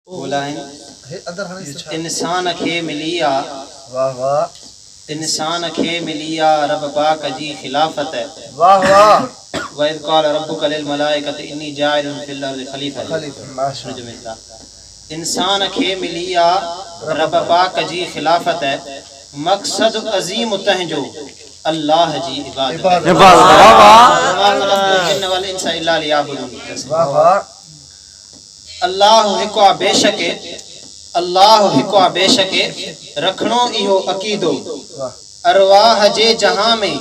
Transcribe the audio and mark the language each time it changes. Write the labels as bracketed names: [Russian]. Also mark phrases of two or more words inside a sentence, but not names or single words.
[Sindhi] बोला है इंसान खे मिलिया वाह वाह इंसान खे मिलिया रब पाक जी खिलाफत है वाह वाह [Arabic] وإذ قال ربك للملائكة إني جاعل في الأرض خليفة. माशाअल्लाह [Sindhi] इंसान खे मिलिया रब पाक जी खिलाफत है मकसद अजीम तहजो अल्लाह जी इबादत अल्लाह हिकु बेशक अल्लाह हिकु बेशक रखणो इहो अकीदो अरवाह जे जहां